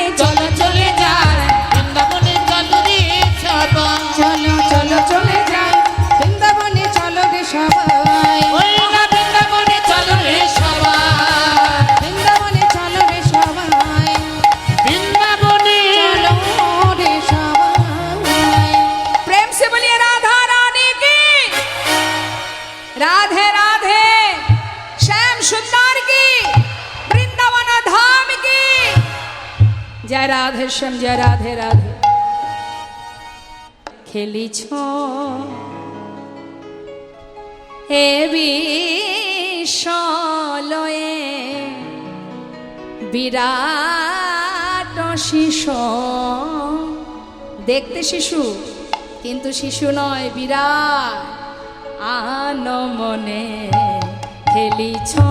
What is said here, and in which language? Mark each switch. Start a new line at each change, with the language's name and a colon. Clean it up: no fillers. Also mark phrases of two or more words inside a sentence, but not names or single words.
Bangla: চলো চলে যায় বৃন্দাবনে চলো রে সবাই চলো চলো চলে যাই বৃন্দাবনে চলো রে সবাই ওই না বৃন্দাবনে চলো রে সবাই বৃন্দাবনে চলো রে সবাই বৃন্দাবনে চলো রে সবাই
Hindi: प्रेम से बोलिए राधा रानी की राधे राधे श्याम सुंदर की वृंदावन धाम की जय राधे श्याम जय राधे राधे
Bangla: खेलिछ হে বিশ্বলয়ে বিরাট শিশু দেখতে শিশু কিন্তু শিশু নয় বিরাট আনমনে খেলিছ